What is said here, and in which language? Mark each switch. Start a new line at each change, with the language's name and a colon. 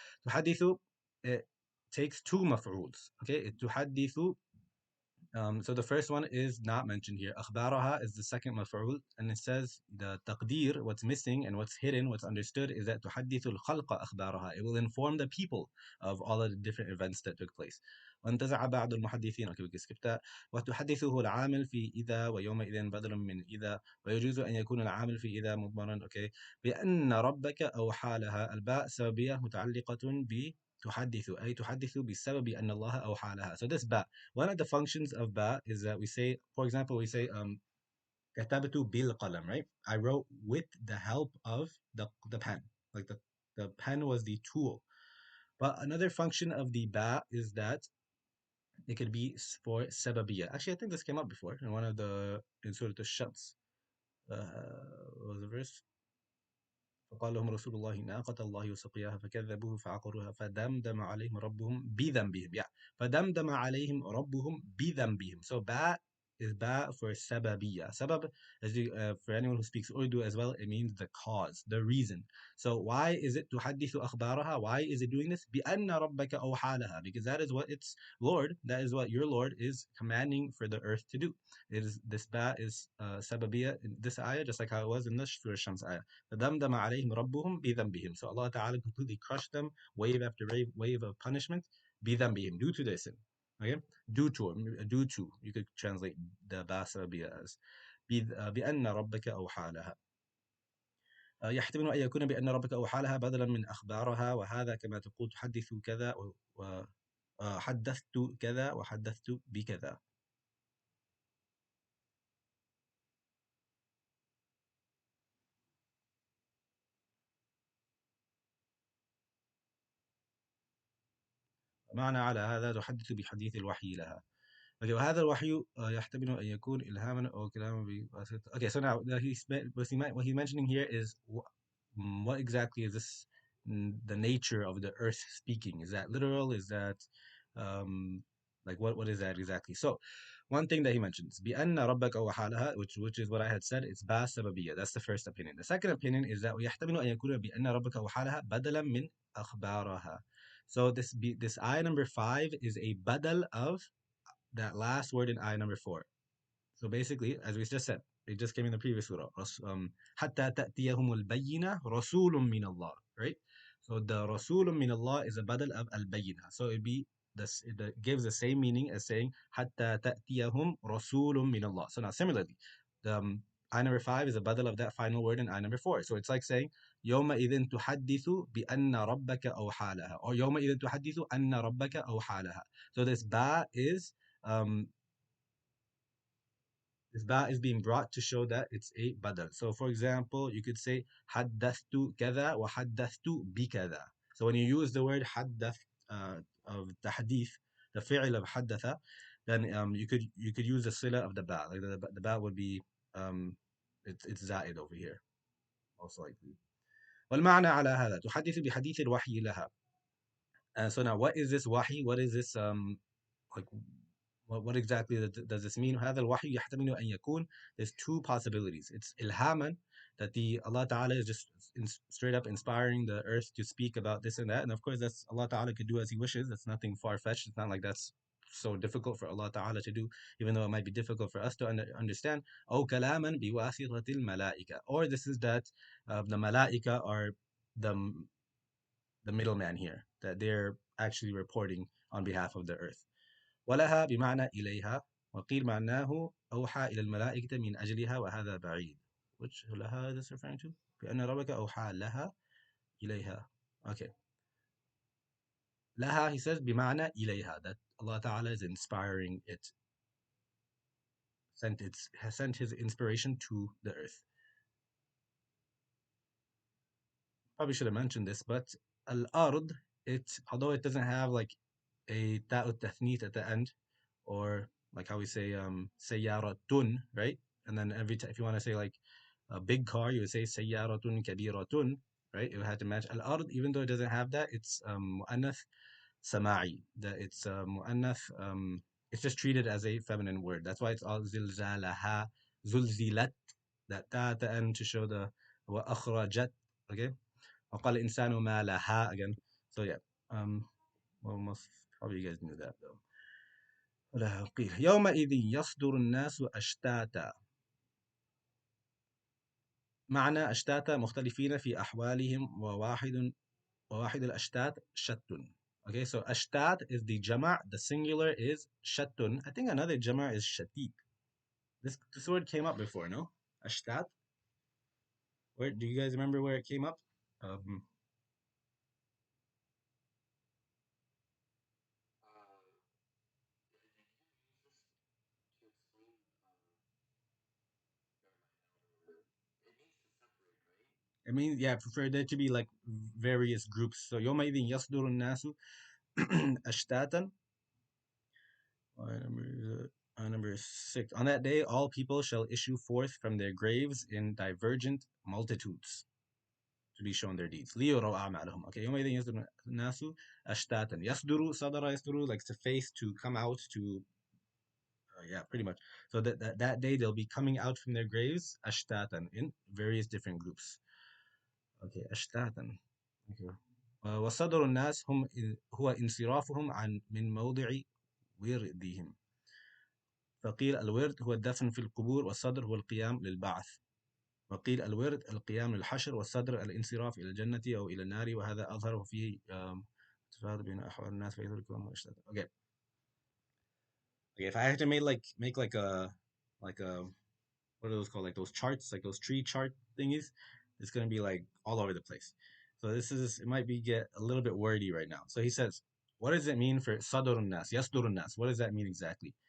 English: تحدث, it takes two maf'uls. Okay, تحدث. So the first one is not mentioned here. أخبارها is the second maf'ul, and it says the taqdir, what's missing and what's hidden, what's understood, is that
Arabic: تحدث الخلق أخبارها.
English: It will inform the people of all of the different events that took place.
Arabic: وانتزع بعض المحدثين.
English: Okay, we can skip that.
Arabic: وتحدثه العامل في إذا ويومئذ بدل من إذا، ويجوز أن يكون العامل في إذا مضمرا. Okay, بأن ربك أوحى لها. الباء سببية متعلقة ب تحدث، أي تحدث بسبب أن الله أوحى لها.
English: So this ba, one of the functions of ba is that we say, for example, we say
Arabic: كتبت بالقلم,
English: right? I wrote with the help of the pen. Like the pen was the tool. But another function of the ba is that it could be for sababiyya. Actually, I think this came up before in one of the in Surat al-Shams. What was the verse?
Arabic: فقال لهم رسول الله ناقة الله وسقياها فكذبوه فعقروها فدمدم عليهم ربهم بذنبهم.
English: Yeah.
Arabic: فدمدم عليهم ربهم بذنبهم.
English: So ba is ba for sababiyya. Sabab, for anyone who speaks Urdu as well, it means the cause, the reason. So why is it
Arabic: تحدث أخبارها?
English: Why is it doing this?
Arabic: بأن ربك أوحى لها.
English: Because that is what its Lord, that is what your Lord is commanding for the earth to do. It is this ba is sababiyya in this ayah, just like how it was in the Surah Shams ayah.
Arabic: فَدَمْدَمَ عَلَيْهِمْ رَبُّهُمْ بِذَنْبِهِمْ.
English: So Allah Ta'ala completely crushed them, wave after wave of punishment, بِذَنْبِهِمْ, due to their sin. Okay? Due to. You could translate the Basabiyya as
Arabic: بِأَنَّ رَبَّكَ أَوْحَى لَهَا. يحتمل أن يكون بأن ربك أوحى لها بدلا من أخبارها وهذا كما تقول تحدث كذا وحدثت كذا وحدثت بكذا. معنى على هذا تحدث بحديث الوحي لها. Okay, وهذا الوحي يحتمل أن يكون إلهاما أو كلاما بواسطة.
English: Okay, so now what he's mentioning here is what exactly is this, the nature of the earth speaking? Is that literal? Is that like what is that exactly? So one thing that he mentions
Arabic: بأن ربك وحالها,
English: which is what I had said, it's ba sababiyya. That's the first opinion. The second opinion is that
Arabic: يحتمل أن يكون بأن ربك وحالها بدلا من أخبارها.
English: So this ayah number 5 is a badal of that last word in ayah number 4. So basically, as we just said, it just came in the previous surah.
Arabic: حتى تأتيهم البينة رسول من الله, right?
English: So the
Arabic: رسول من الله
English: is a badal of al-bayyinah. So it gives the same meaning as saying
Arabic: حتى تأتيهم رسول من الله.
English: So now similarly, the ayah number 5 is a badal of that final word in ayah number 4. So it's like saying
Arabic: يومئذ تحدث بأن ربك أوحى لها, or يومئذ تحدث أن ربك أوحى لها.
English: So um, this ba is being brought to show that it's a badal. So for example, you could say
Arabic: حدثت كذا وحدثت بكذا.
English: So when you use the word حدث of tahdith, the fi'l of حدث, then you could use the sila of the ba. Like the ba would be it's زائد over here most likely.
Arabic: والمعنى على هذا تحدث بحديث الوحي لها.
English: So now what is this wahi? What is this like what exactly does this mean?
Arabic: هذا الوحي يحتمل أن يكون,
English: there's two possibilities. It's ilhaman, that the Allah Ta'ala is just straight up inspiring the earth to speak about this and that. And of course, that's Allah Ta'ala could do as He wishes. That's nothing far-fetched. It's not like that's so difficult for Allah Ta'ala to do, even though it might be difficult for us to understand.
Arabic: أو كلاما بواسطة الملائكة.
English: Or this is that the malaika are the the middleman here, that they're actually reporting on behalf of the earth.
Arabic: ولها بمعنى إليها وقيل معناه أوحى إلى الملائكة من أجلها وهذا بعيد.
English: Which لها is this referring to?
Arabic: بأن ربك أوحى لها إليها. Okay.
English: لها, he says بمعنى إليها, that Allah Ta'ala is inspiring it, has sent His inspiration to the earth. Probably should have mentioned this, but al-ard, although it doesn't have like a ta'ut tathnith at the end, or like how we say sayyaratun, right? And then every time if you want to say like a big car, you would say sayyaratun kabiratun, right? It would have to match al-ard, even though it doesn't have that. It's mu'annath sama'i, that it's mu'annath, it's just treated as a feminine word. That's why it's al-zilzalaha, zulzilat, that ta at the end to show the wa akhrajat.
Arabic: Okay, وقال الإنسان ما لها again.
English: So yeah, well, most probably you guys knew that though.
Arabic: ولا قيل يومئذ يصدر الناس أشتاتا. معنى أشتاتا مختلفين في أحوالهم وواحد الأشتات شت.
English: Okay, so أشتات is the jama', the singular is shattun. I think another jama' is shatit. This word came up before, no? Ashtat. Where do you guys remember where it came up? Um, I mean, yeah, for there to be like various groups.
Arabic: So يومئذ يصدر الناس أشتاتا.
English: Number 6. On that day, all people shall issue forth from their graves in divergent multitudes to be shown their deeds.
Arabic: ليروا أعمالهم. Okay, يومئذ يصدر الناس أشتاتا. يصدر صدر يصدر,
English: like to face, to come out, to yeah, pretty much. So that day they'll be coming out from their graves ashtatan in various different groups. Okay, ashtatan. Okay.
Arabic: وصدر الناس هو انصرافهم عن من موضع وردهم. فقيل الورد هو الدفن في القبور والصدر هو القيام للبعث. وقيل الورد القيام للحشر والصدر الانصراف إلى الجنة أو إلى النار وهذا أظهر فيه تفاوت بين أحوال الناس فيذكرون أشتاتا.
English: Okay. Okay, if I had to make like a what are those called? Like those charts, like those tree chart thingies. It's gonna be like all over the place. So this is it might be get a little bit wordy right now. So he says, what does it mean for sadrun nas? Yasdurun nas. What does that mean exactly?